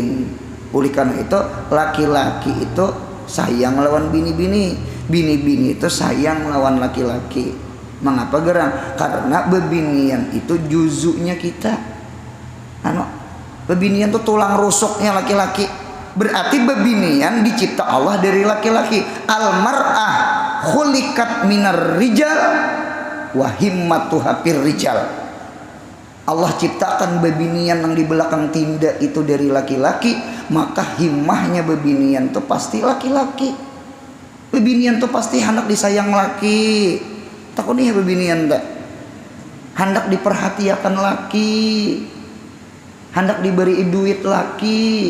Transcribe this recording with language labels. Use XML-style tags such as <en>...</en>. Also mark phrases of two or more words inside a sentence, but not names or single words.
<bjn>Oleh karena itu laki-laki itu sayang lawan bini-bini itu sayang lawan laki-laki. Mengapa gerang? Karena bebinian itu juzuknya kita. Bebinian itu tulang rusuknya laki-laki. Berarti bebinian dicipta Allah dari laki-laki.</bjn> <ar>المرأة خلقت من الرجال وهمتها في الرجال.</ar> <bjn>Allah ciptakan bebinian yang di belakang tindak itu dari laki-laki, maka himmahnya bebinian itu pasti laki-laki. Bebinian itu pasti hendak disayang laki. Takutnya bebinian tak hendak diperhatikan laki, hendak diberi duit laki.</bjn>